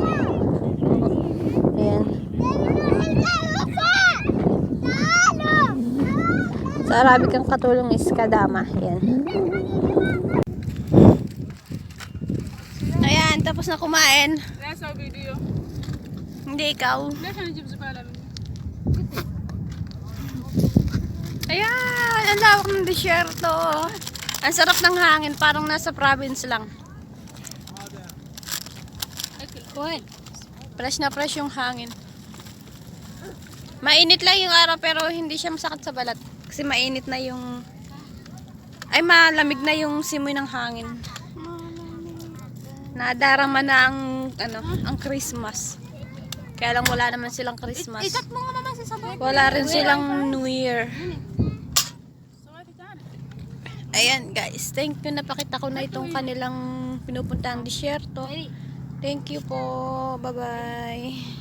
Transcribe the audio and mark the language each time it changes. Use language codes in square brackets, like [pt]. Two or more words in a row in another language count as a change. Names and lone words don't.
[tl] Ayan. Sa Arabic ang katulong is kadama. Ayan. Ayan, tapos na kumain. nasa video. Hindi ikaw. [ar] ليش نجيب زبالة منه؟ [tl] Ayan, ang lawak ng disyerto. Ang sarap ng hangin, parang nasa province lang. Fresh na fresh yung hangin. Mainit lang yung araw pero hindi siya masakit sa balat. Kasi mainit na yung... Ay, malamig na yung simoy ng hangin. Nadarama na ang Christmas. Kaya lang wala naman silang Christmas. Ikat mo nga naman si Sabay. Wala rin silang New Year. Ayan guys, [en] thank you, [tl] napakita ko na itong kanilang pinupuntang disyerto. [en] Thank you po, bye bye.